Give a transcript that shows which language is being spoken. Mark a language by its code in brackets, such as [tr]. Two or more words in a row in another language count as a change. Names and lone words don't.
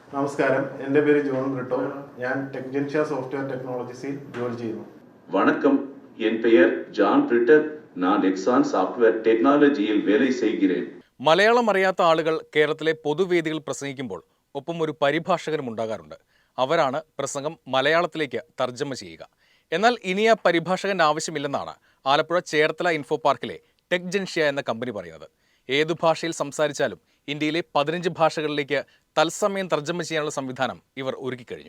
[ml] നമസ്കാരം, എൻ്റെ പേര് ജോൺ ബ്രിട്ടോ. ഞാൻ ടെക്ജൻഷ്യ [en] software technologies [ml] ജോലി ചെയ്യുന്നു. [ta] வணக்கம், என் பெயர் ஜான் பிரிட்டர். நான் எக்ஸான் [en] software technology [ta] வேலை செய்கிறேன். [ml] മലയാളം അറിയാത്ത ആളുകൾ കേരളത്തിലെ പൊതുവേദികൾ പ്രസംഗിക്കുമ്പോൾ ഒപ്പം ഒരു പരിഭാഷകനും ഉണ്ടാകാറുണ്ട്. അവരാണ് പ്രസംഗം മലയാളത്തിലേക്ക് തർജ്ജമ ചെയ്യുക. എന്നാൽ ഇനി ആ പരിഭാഷകൻ്റെ ആവശ്യമില്ലെന്നാണ് ആലപ്പുഴ ചേർത്തല ഇൻഫോ പാർക്കിലെ ടെക്ജൻഷ്യ എന്ന കമ്പനി പറയുന്നത്. ഏതു ഭാഷയിൽ സംസാരിച്ചാലും ഇന്ത്യയിലെ 15 ഭാഷകളിലേക്ക് തത്സമയം തർജ്ജമ ചെയ്യാനുള്ള സംവിധാനം ഇവർ ഒരുക്കിക്കഴിഞ്ഞു.